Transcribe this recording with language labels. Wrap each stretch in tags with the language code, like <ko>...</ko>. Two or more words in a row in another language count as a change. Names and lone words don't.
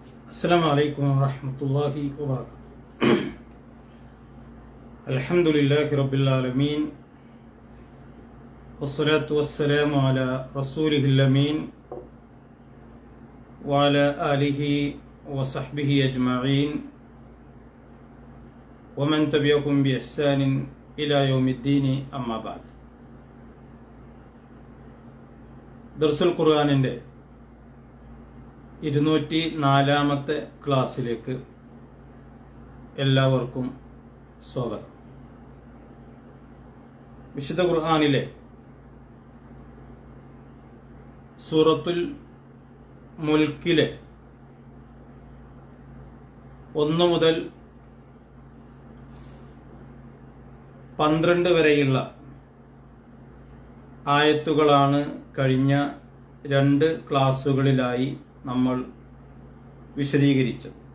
<ar>السلام عليكم ورحمة الله وبركاته. الحمد لله رب العالمين والصلاة والسلام على رسوله الأمين وعلى آله وصحبه أجمعين ومن تبعهم بإحسان إلى يوم الدين أما بعد. درس القرآن</ar> <ml>204 ക്ലാസ്സിലേക്ക് എല്ലാവർക്കും സ്വാഗതം. വിശുദ്ധ ഖുർആനിലെ സൂറത്തുൽ മുൽക്കിലെ 1 മുതൽ 12 വരെയുള്ള ആയത്തുകളാണ് കഴിഞ്ഞ 2 ക്ലാസ്സുകളിലായി നമ്മൾ വിശദീകരിച്ചത്.</ml>